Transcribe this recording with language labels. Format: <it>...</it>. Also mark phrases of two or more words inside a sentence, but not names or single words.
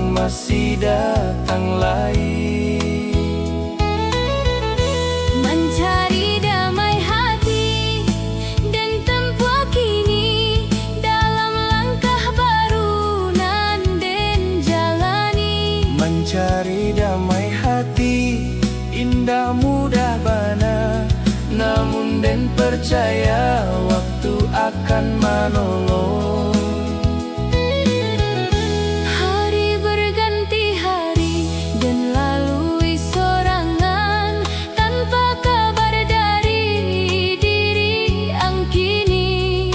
<id>masih datang lagi. Mencari damai hati dan tempuh kini, dalam langkah baru</id> <min>nan den</min> <id>jalani. Mencari damai hati indah mudah bana, namun den percaya waktu akan menolong. Hari berganti hari dan lalui sorangan, tanpa kabar dari diri ang kini.</id>